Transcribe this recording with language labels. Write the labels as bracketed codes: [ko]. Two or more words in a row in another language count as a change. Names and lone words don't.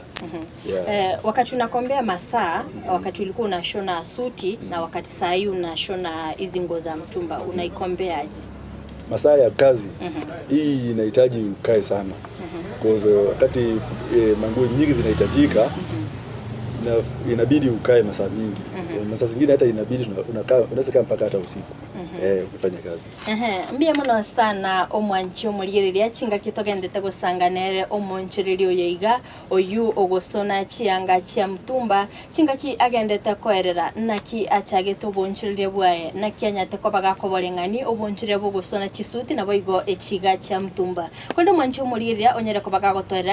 [sw] Wakati unakombea masaa, wakati ulikuwa unashona suti na wakati saa hii unashona hizi nguo za mtumba, unaikombeaje? Masaa ya kazi hii inahitaji ukae sana. Kwa wakati manguo nyingi zinahitajika inabidi ukae masaa mingi. Masaa zingine hata inabidi unaweza kaa mpaka hata usiku ukifanya kazi. [guz] Mbia muno sana omwanchi omuliriria chinga kitogendete gusanganere omonchiriri oyiga oyu ogosona chianga chia mtumba chinga ki agendete koerera naki achagete obonchiriri bwae naki anyate kobaga koborengani obonchiriri bogosona chisuti na boigo echiga chia mtumba kondo mwanchi omuliriria onyere kobaga gotoerera